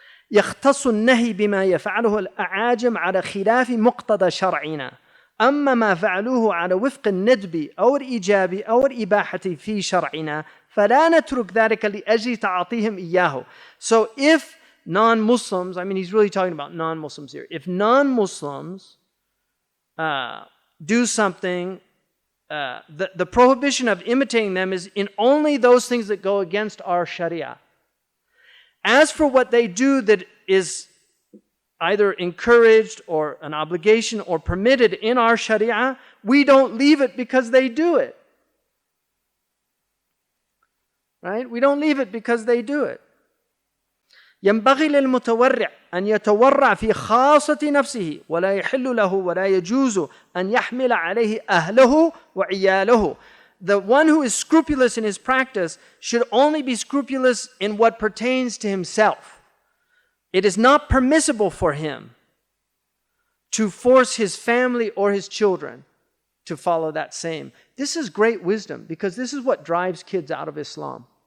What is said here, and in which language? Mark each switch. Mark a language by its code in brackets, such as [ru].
[ar] يختص النهي بما يفعله الأعاجم على خلاف مقتضى شرعنا. أما ما فعلوه على وفق الندب أو الإيجاب أو الإباحة في شرعنا فلا نترك ذلك لأجل تعاطيهم إياه. [en] So if non-Muslims, he's really talking about non-Muslims here. If non-Muslims do something, the prohibition of imitating them is in only those things that go against our Sharia. As for what they do that is either encouraged or an obligation or permitted in our Sharia, we don't leave it because they do it. Right? We don't leave it because they do it. [ar] ينبغي للمتورع أن يتورع في خاصة نفسه ولا يحل له ولا يجوز أن يحمل عليه أهله وعياله. [en] The one who is scrupulous in his practice should only be scrupulous in what pertains to himself. It is not permissible for him to force his family or his children to follow that same. This is great wisdom, because this is what drives kids out of Islam.